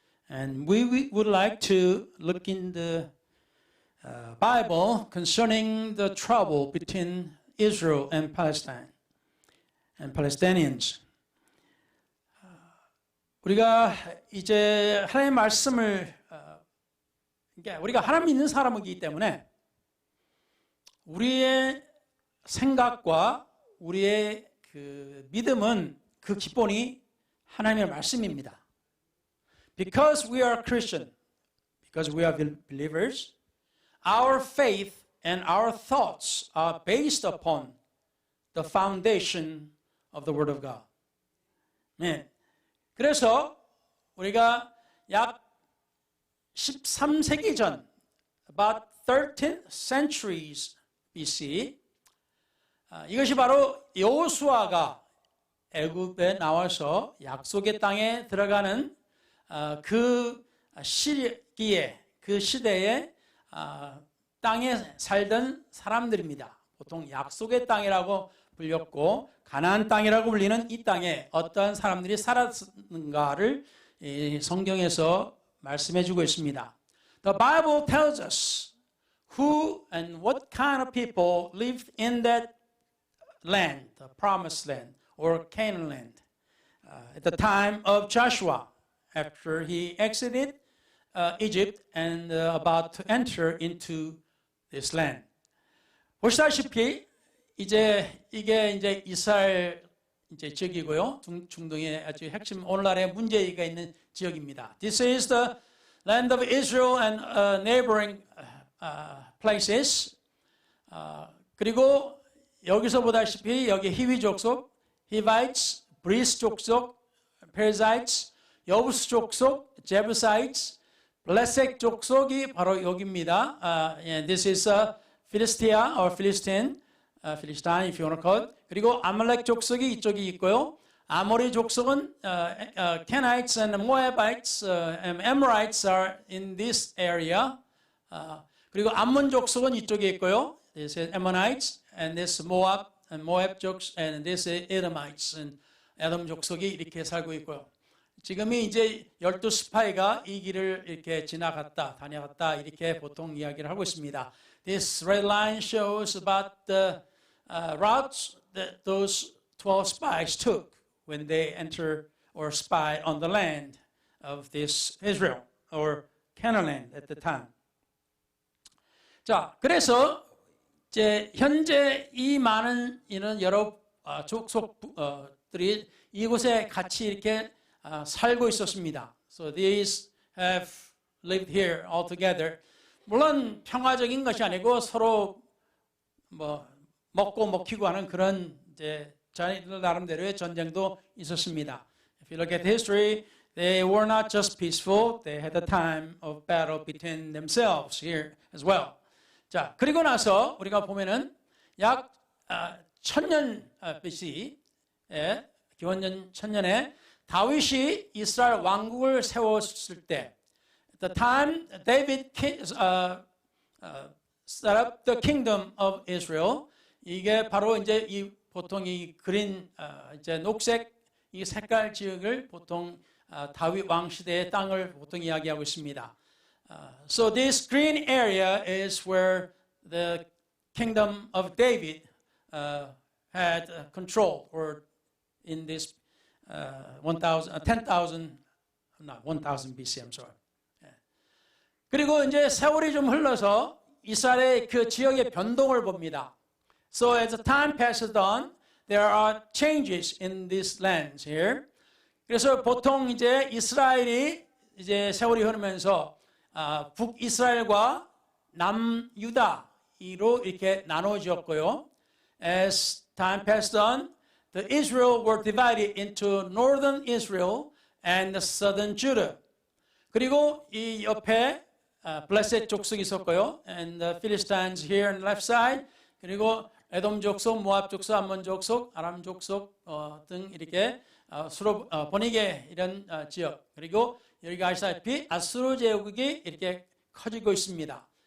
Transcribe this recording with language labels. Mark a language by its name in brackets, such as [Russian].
[English] And we would like to look in the Bible concerning the trouble between Israel and Palestine and Palestinians. [Korean] 우리가 이제 하나님의 말씀을 우리가 하나님 믿는 사람이기 때문에 우리의 생각과 우리의 그 믿음은 그 기본이 하나님의 말씀입니다. [English] Because we are Christian, because we are believers, our faith and our thoughts are based upon the foundation of the Word of God. [Korean] 네. 그래서 우리가 약 13세기 전, [English] about 13 centuries BC, [Korean] 이것이 바로 여호수아가 애굽에 나와서 약속의 땅에 들어가는 그 시기에, 그 시대에 땅에 살던 사람들입니다. 보통 약속의 땅이라고 불렸고 가나안 땅이라고 불리는 이 땅에 어떠한 사람들이 살았는가를 성경에서 말씀해주고 있습니다. [English] The Bible tells us who and what kind of people lived in that land, the promised land or Canaan land, at the time of Joshua after he exited Egypt and about to enter into this land. [Korean] 보시다시피 이제 이게 이제 이스라엘 이제 지역이고요. 중동의 아주 핵심 오늘날의 문제가 있는 지역입니다. [English] This is the land of Israel and neighboring places. [Korean] 그리고 여기서 보다시피 여기 히위 족속, Hivites, 브리스 족속, Perizzites, 여부스 족속, 제부사이츠, 블레셋 족속이 바로 여기입니다. [English] This is Philistia or Philistine, Philistine if you want to call it. [Korean] 그리고 아말렉 족속이 이쪽이 있고요. 아모리 족속은 [English] Canaanites and Moabites and Amorites are in this area. [Korean] 그리고 암몬 족속은 이쪽에 있고요. [English] This is Ammonites and this Moab and Moab 족속 and this is Edomites and [Korean] 에돔 족속이 이렇게 살고 있고요. 지금이 이제 12스파이가 이 길을 이렇게 지나갔다, 다녀갔다 이렇게 보통 이야기를 하고 있습니다. [English] This red line shows about the routes that those 12 spies took when they enter or spy on the land of this Israel or Canaan land at the time. [Korean] 자, 그래서 이제 현재 이 많은 이런 여러 족속들이 이곳에 같이 이렇게 살고 있었습니다. [English] So these have lived here all together. [Korean] 물론 평화적인 것이 아니고 서로 뭐 먹고 먹히고 하는 그런 이제 자기들 나름대로의 전쟁도 있었습니다. [English] If you look at history, they were not just peaceful. They had a time of battle between themselves here as well. [Korean] 자, 그리고 나서 우리가 보면은 약 1000년 BC에 기원전 1000년에 다윗이 이스라엘 왕국을 세웠을 때, [English] the time David set up the kingdom of Israel, [Korean] 이게 바로 이제 이 보통 이 그린 이제 녹색 이 색깔 지역을 보통 다윗 왕 시대의 땅을 보통 이야기하고 있습니다. [English] So this green area is where the kingdom of David had control, or in this 10,000 BC, I'm sorry. [Korean] 그리고 이제 세월이 좀 흘러서 이스라엘의 그 지역의 변동을 봅니다. [English] So as the time passes on, there are changes in these lands here. [Korean] 그래서 보통 이제 이스라엘이 이제 세월이 흐르면서 북이스라엘과 남유다로 이렇게 나눠졌고요. [English] As time passed on, the Israel were divided into northern Israel and the southern Judah. [Korean] 그리고 이 옆에 블레셋 족속이 있었고요. [English] And the Philistines here on the left side. [Korean] 그리고 에돔 족속, 모압 족속, 암몬 족속, 아람 족속 등 이렇게 수로 번이게 이런 지역. 그리고 여기가 아시다시피 아수르 제국이 이렇게 커지고 있습니다.